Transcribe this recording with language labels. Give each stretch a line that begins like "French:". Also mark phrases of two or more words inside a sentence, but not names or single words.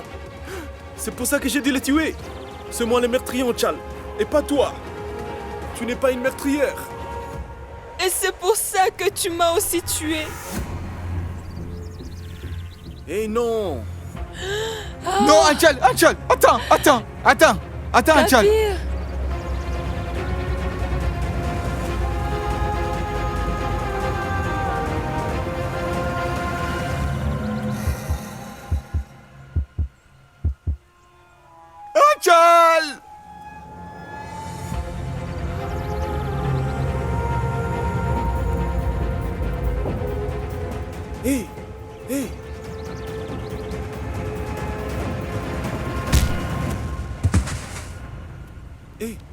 French: C'est pour ça que j'ai dû les tuer. C'est moi le meurtrier, Anchal, et pas toi. Tu n'es pas une meurtrière. Et c'est pour ça que tu m'as aussi tué. Eh non! Non, Anchal! Anchal! Attends! Anchal! Kabir. Anchal! Hé! Hé! Hé!